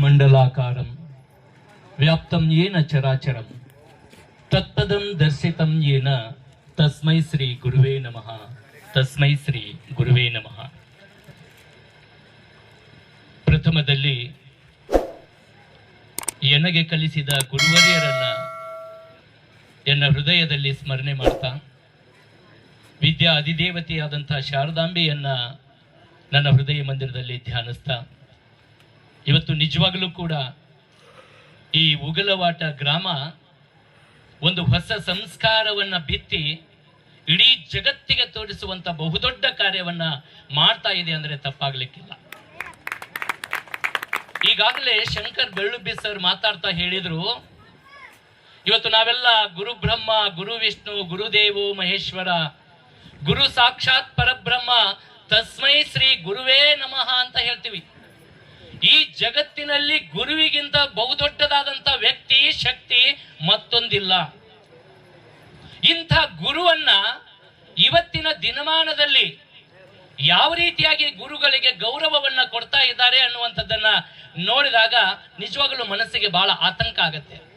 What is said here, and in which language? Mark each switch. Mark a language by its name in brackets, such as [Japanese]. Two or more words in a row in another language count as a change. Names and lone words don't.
[Sanskrit] ಮಂಡಲಾಕಾರಂ ವ್ಯಾಪ್ತಂ ಯೇನ ಚರಾಚರಂ ತತ್ಪದಂ ದರ್ಶಿತಂ ಯೇನ ತಸ್ಮೈ ಶ್ರೀ ಗುರುವೇ ನಮಃ. ತಸ್ಮೈ ಶ್ರೀ ಗುರುವೇ ನಮಃ. [Kannada] ಪ್ರಥಮದಲ್ಲಿ ನನಗೆ ಕಲಿಸಿದ ಗುರುವರಿಯರನ್ನ ಎನ್ನ ಹೃದಯದಲ್ಲಿ ಸ್ಮರಣೆ ಮಾಡ್ತಾ, ವಿದ್ಯಾ ಅಧಿದೇವತೆಯಾದಂತಹ ಶಾರದಾಂಬೆಯನ್ನ ನನ್ನ ಹೃದಯ ಮಂದಿರದಲ್ಲಿ ಧ್ಯಾನಿಸ್ತಾ, ಇವತ್ತು ನಿಜವಾಗಲೂ ಕೂಡ ಈ ಉಗಲವಾಟ ಗ್ರಾಮ ಒಂದು ಹೊಸ ಸಂಸ್ಕಾರವನ್ನ ಬಿತ್ತಿ ಇಡೀ ಜಗತ್ತಿಗೆ ತೋರಿಸುವಂತ ಬಹುದೊಡ್ಡ ಕಾರ್ಯವನ್ನ ಮಾಡ್ತಾ ಇದೆ ಅಂದ್ರೆ ತಪ್ಪಾಗ್ಲಿಕ್ಕಿಲ್ಲ. ಈಗಾಗಲೇ ಶಂಕರ್ ಬೆಳ್ಳುಬ್ಬಿ ಸರ್ ಮಾತಾಡ್ತಾ ಹೇಳಿದ್ರು, ಇವತ್ತು ನಾವೆಲ್ಲ [Sanskrit] ಗುರು ಬ್ರಹ್ಮ, ಗುರು ವಿಷ್ಣು, ಗುರುದೇವೋ ಮಹೇಶ್ವರ, ಗುರು ಸಾಕ್ಷಾತ್ ಪರಬ್ರಹ್ಮ, ತಸ್ಮೈ ಶ್ರೀ ಗುರುವೇ ನಮಃ [Kannada] ಅಂತ ಹೇಳ್ತೀವಿ. ಈ ಜಗತ್ತಿನಲ್ಲಿ ಗುರುವಿಗಿಂತ ಬಹುದೊಡ್ಡದಾದಂತ ವ್ಯಕ್ತಿ, ಶಕ್ತಿ ಮತ್ತೊಂದಿಲ್ಲ. ಇಂಥ ಗುರುವನ್ನ ಇವತ್ತಿನ ದಿನಮಾನದಲ್ಲಿ ಯಾವ ರೀತಿಯಾಗಿ ಗುರುಗಳಿಗೆ ಗೌರವವನ್ನ ಕೊಡ್ತಾ ಇದ್ದಾರೆ ಅನ್ನುವಂಥದ್ದನ್ನ ನೋಡಿದಾಗ ನಿಜವಾಗಲೂ ಮನಸ್ಸಿಗೆ ಬಹಳ ಆತಂಕ ಆಗತ್ತೆ.